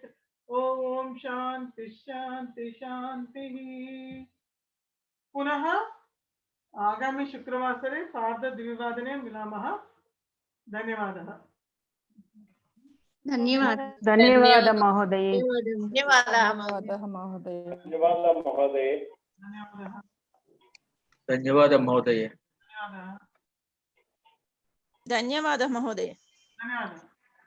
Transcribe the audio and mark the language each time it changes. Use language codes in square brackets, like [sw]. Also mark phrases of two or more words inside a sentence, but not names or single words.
[sa] ओम् शान्ति शान्ति शान्ति. पुनः आगामी शुक्रवासरे सार्धद्विवादने मिलामः. धन्यवादः. धन्यवाद महोदय. [te] ధన్యవాదాలు మహోదయ. ధన్యవాదాలు మహోదయ. ధన్యవాదం మహోదయ. [sa] धन्यवादः महोदय. [te] ధన్యవాద మహోదయ. [sa] धन्यवादः.